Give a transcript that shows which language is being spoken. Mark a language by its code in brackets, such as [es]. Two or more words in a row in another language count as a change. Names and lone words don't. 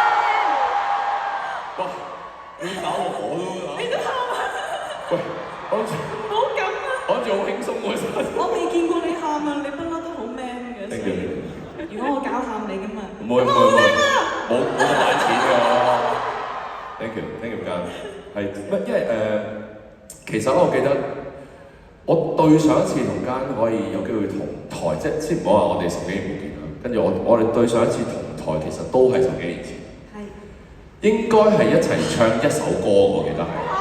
[yue] 哇！ 你搞我都你都喊啊！喂，講住唔好咁啊！講住好輕鬆喎，真係。我未見過你喊啊！你不嬲都好 man 嘅。 [en] Thank you。 [yue] 如果我搞喊你㗎嘛，冇咁玩錢㗎我。 [en] Thank you [yue] 間係乜？因為其實我記得我對上一次同間可以有機會同台，即係先唔好話我哋10幾年冇見啦。跟住我哋對上一次同台其實都係10幾年前。係。應該係一齊唱一首歌，我記得係。